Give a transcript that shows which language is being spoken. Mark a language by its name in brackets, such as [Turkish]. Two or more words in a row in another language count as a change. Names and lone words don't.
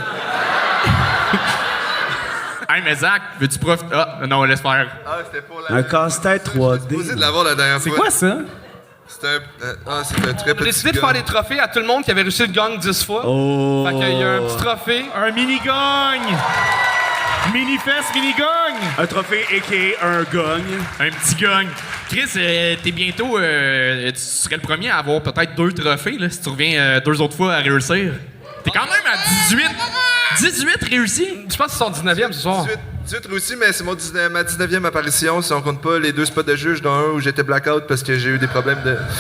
[French] Hey, mais Zach, veux-tu profiter? Ah, non, laisse faire. Ah, c'était pour la... Un casse-tête 3D. J'ai posé de l'avoir la dernière fois. C'est quoi ça? C'est un très J'ai petit décidé de gun. faire des trophées à tout le monde qui avait réussi le gang 10 fois. Oh! Fait qu'il y a un petit trophée. Un mini-gagne! Mini-fest, mini-gagne! Un trophée a.k.a. un gagne. Un petit gagne. Chris, t'es bientôt... tu serais le premier à avoir peut-être 2 trophées, là, si tu reviens 2 autres fois à réussir. T'es quand même à 18. 18 réussis? Je pense que c'est son 19e ce soir. 18 réussi, mais c'est ma 19e apparition, si on compte pas les 2 spots de juge, dont un où j'étais blackout parce que j'ai eu des problèmes de...